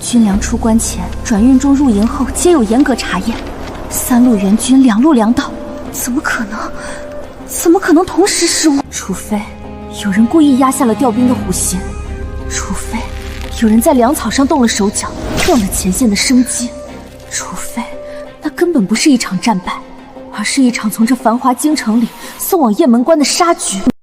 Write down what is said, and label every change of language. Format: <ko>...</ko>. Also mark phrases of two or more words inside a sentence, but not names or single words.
<zh>軍糧出關前、轉運中、入營後，皆有嚴格查驗。3路援軍，2路糧道，怎麼可能？怎麼可能同時失誤？除非有人故意压下了調兵的虎心，除非有人在粮草上動了手腳，斷了前線的生機，除非那根本不是一場戰敗，而是一场從這繁華京城裡送往雁门關的殺局。</zh>